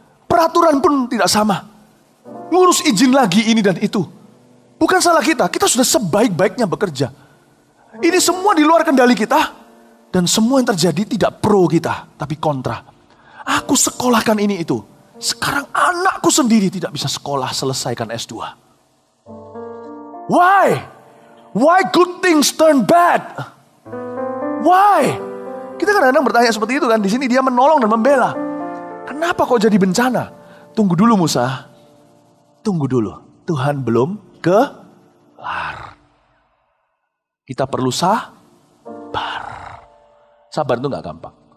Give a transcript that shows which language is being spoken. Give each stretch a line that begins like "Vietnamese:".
Indonesian: Peraturan pun tidak sama. Ngurus izin lagi ini dan itu. Bukan salah kita. Kita sudah sebaik-baiknya bekerja. Ini semua di luar kendali kita. Dan semua yang terjadi tidak pro kita. Tapi kontra. Aku sekolahkan ini itu. Sekarang anakku sendiri tidak bisa sekolah selesaikan S2.
English: Why? Why good things turn bad? Why?
Indonesian: Kita kadang-kadang bertanya seperti itu kan. Di sini dia menolong dan membela. Kenapa kok jadi bencana? Tunggu dulu Musa. Tunggu dulu. Tuhan belum kelar. Kita perlu sabar. Sabar itu gak gampang.